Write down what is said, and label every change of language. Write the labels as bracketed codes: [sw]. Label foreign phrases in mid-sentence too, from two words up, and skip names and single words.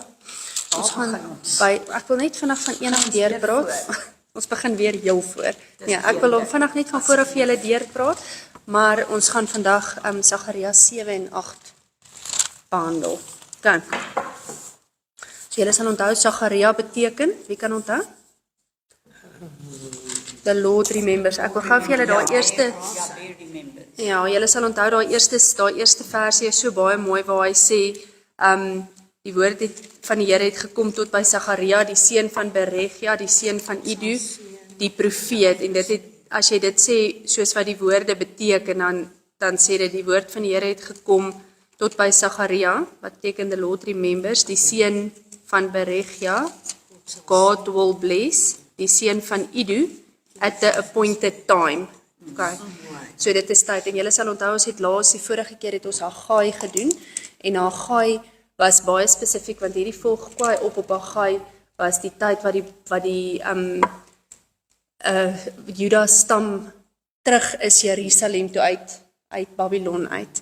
[af] Ons gaan ek wil net vandag van enig deurpraat. Ons begin weer heel voor. Ja, ek wil vandag net van voor af vir julle deurpraat, maar ons gaan vandag Sagaria 7 en 8 behandel. Dan. So julle sal onthou Sagaria beteken, wie kan onthou? [en] The Lord remembers. [af] Ek wil gou vir julle daai eerste ja, julle sal onthou daai eerste versie is so baie mooi waar hy sê die woord van die Here het gekom tot by Sagaria, die seun van Beregia, die seun van Idu, die profeet. En dit het, as jy dit sê, soos wat die woorde beteken, dan sê dit, die woord van die Here het gekom tot by Sagaria, wat beteken [en] the Lord remembers, [af] die seun van Beregia, [en] God will bless, [af] die seun van Idu, [en] at the appointed time. [af] Okay. So dit is tyd, en julle sal onthou, ons het laas, die vorige keer het ons Haggai gedoen, en Haggai was baie spesifiek, want hierdie volg kwaai op Haggai, was die tyd wat die Juda stam terug is Jerusalem toe uit Babylon uit.